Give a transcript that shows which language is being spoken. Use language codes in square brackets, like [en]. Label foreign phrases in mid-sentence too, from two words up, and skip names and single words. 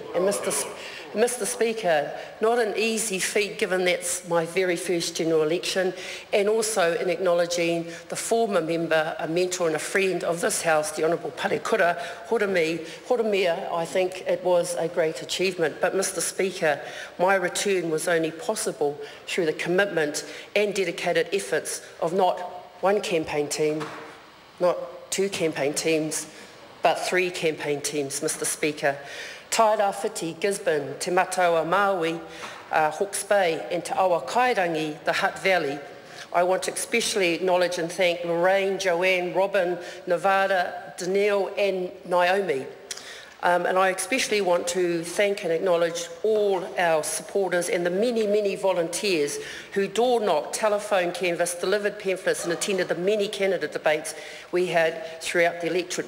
[en] And Mr Speaker, not an easy feat given that's my very first general election, and also in acknowledging the former member, a mentor and a friend of this House, the Honourable Parekura Horomia, I think it was a great achievement. But Mr Speaker, my return was only possible through the commitment and dedicated efforts of not one campaign team, not two campaign teams, but 3 campaign teams, Mr Speaker. Tai Rāwhiti, Gisborne, Te Mataua Maui, Hawke's Bay and Te Awa Kairangi, the Hutt Valley. I want to especially acknowledge and thank Lorraine, Joanne, Robin, Nevada, Danielle and Naomi. And I especially want to thank and acknowledge all our supporters and the many, many volunteers who door-knocked, telephone canvassed, delivered pamphlets and attended the many candidate debates we had throughout the electorate.